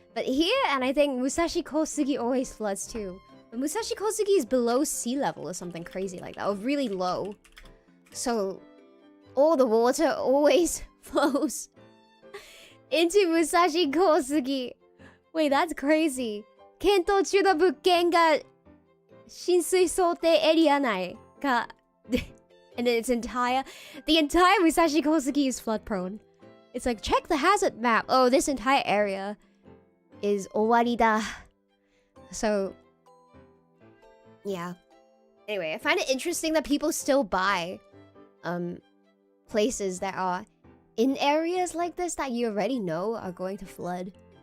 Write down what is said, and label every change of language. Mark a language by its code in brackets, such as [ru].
[en] But here, and I think Musashi Kosugi always floods too. But Musashi Kosugi is below sea level or something crazy like that, or really low. So all the water always flows into Musashi Kosugi. Wait, that's crazy. [ja] 検討中の物件が浸水想定エリア内か [en] And then the entire Musashi Kosugi is flood prone. It's like, check the hazard map. Oh, this entire area is [ja] owari da. [en] So, yeah. Anyway, I find it interesting that people still buy places that are in areas like this that you already know are going to flood.